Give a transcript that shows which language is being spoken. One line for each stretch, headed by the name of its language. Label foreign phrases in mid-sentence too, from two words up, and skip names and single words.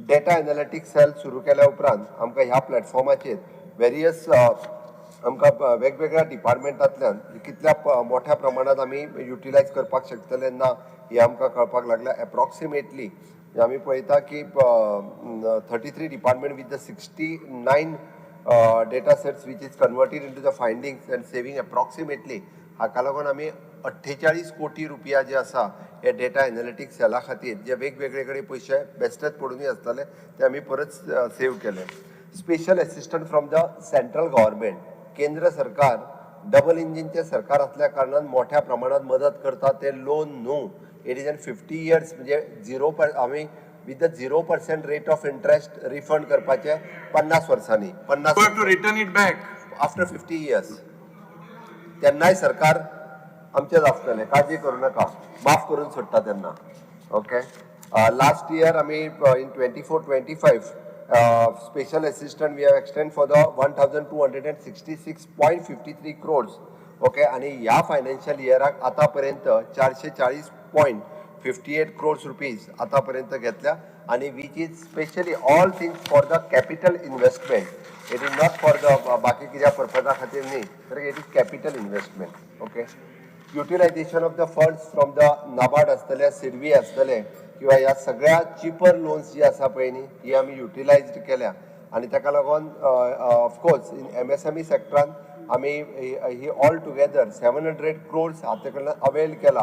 English: data analytics cell
Konkani: सुरू केल्या उपरांत आमकां ह्या प्लॅटफॉर्माचेर वेरियस आमकां वेगवेगळ्या डिपार्टमेंटांतल्यान कितल्या मोठ्या प्रमाणात आमी युटिलायज करपाक शकतले ना हे आमकां कळपाक लागल्या. एप्रॉक्सिमेटली आमी पळयता की 33 डिपार्टमेंट
English: with the
Konkani: 69
English: data sets which is converted into the findings and saving approximately
Konkani: हाका लागून आमी 48 कोटी रुपया जे आसा हे
English: data analytics cell
Konkani: खातीर जे वेगवेगळे कडेन पयशे बेश्टेच पडून आसताले ते आमी परत सेव केले.
English: special assistant from the central government,
Konkani: केंद्र सरकार डबल इंजिनचे सरकार असल्या कारणान मोठ्या प्रमाणात मदत करता. ते लोन न्हू,
English: It is in 50 years
Konkani: म्हणजे 0 आमी
English: with the 0% rate of interest refund
Konkani: करपाचे 50 वर्सांनी.
English: 50 to return it back आफ्टर 50 years.
Konkani: तेन्नाय सरकार आमचेच आसतले, काळजी करू नका, माफ करून सोडटा तेन्ना.
English: Okay. Last year आमी in 24-25 special assistant we have extend for the 1266.53 crores. ओके.
Konkani: आणि ह्या फायनान्शियल इयराक आतापर्यंत 440.58 crores रुपीज आतापर्यंत घेतल्या.
English: आणि which is specially all things for the capital investment. It is not for the
Konkani: बाकी कित्या पर्पजा खातीर न्ही, तर
English: it is capital investment. Okay. utilization of the funds from the NABARD
Konkani: आसतले, सिडबी आसतले किंवा ह्या सगळ्या
English: cheaper loans
Konkani: जी आसा पळय न्ही ही आमी युटिलायज्ड केल्या. आणि ताका लागून
English: of course in MSME
Konkani: सेक्टरान आमी ही
English: all together
Konkani: 700 crores हाते कडल्यान अवेल केला.